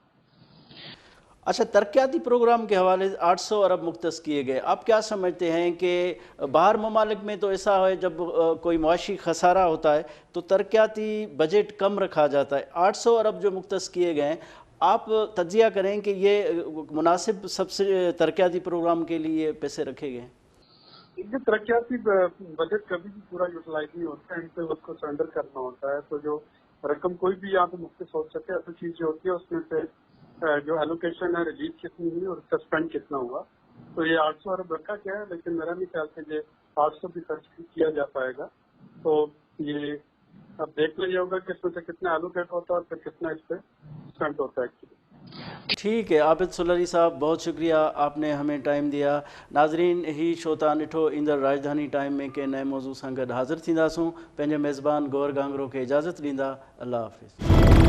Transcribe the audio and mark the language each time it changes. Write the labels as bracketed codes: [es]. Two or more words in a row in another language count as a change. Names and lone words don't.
[ur] اچھا، ترقیاتی پروگرام کے حوالے سے 800 ارب مختص کیے گئے، آپ کیا سمجھتے ہیں کہ باہر ممالک میں تو ایسا ہے جب کوئی معاشی خسارہ ہوتا ہے تو ترقیاتی بجٹ کم رکھا جاتا ہے، 800 ارب جو مختص کیے گئے ہیں، آپ تجزیہ کریں کہ یہ مناسب ترقیاتی پروگرام کے لیے پیسے رکھے گئے ہیں؟ یہ ترقیاتی بجٹ کبھی بھی پورا یوٹیلائز نہیں ہوتا ہے، ان پہ اس کو سرنڈر کرنا ہوتا ہے، تو جو رقم کوئی بھی یہاں پہ مختلف سوچ سکے. اصل چیز جو ہوتی ہے اس میں سے جو ایلوکیشن ہے، ریلیز کتنی ہوئی اور اس کا اسپینڈ کتنا ہوا. تو یہ 800 ارب رکھا گیا ہے، لیکن میرا نہیں خیال سے یہ 800 بھی خرچ کیا جا پائے گا. تو یہ اب دیکھنا یہ ہوگا کہ اس میں سے کتنا ایلوکیٹ ہوتا ہے اور پھر کتنا اس پر اسپینڈ ہوتا ہے ایکچوئلی. ٹھیک ہے عابد سلہری صاحب، بہت شکریہ آپ نے ہمیں ٹائم دیا. [sd] नाज़रीन ही शो तव्हां ॾिठो, ईंदड़ राजधानी टाइम में के नए मौज़ू सां गॾु हाज़िर थींदासूं। पंहिंजे मेज़बान गौर गांगरो खे इजाज़त ॾींदा। अल्लाह हाफ़िज़।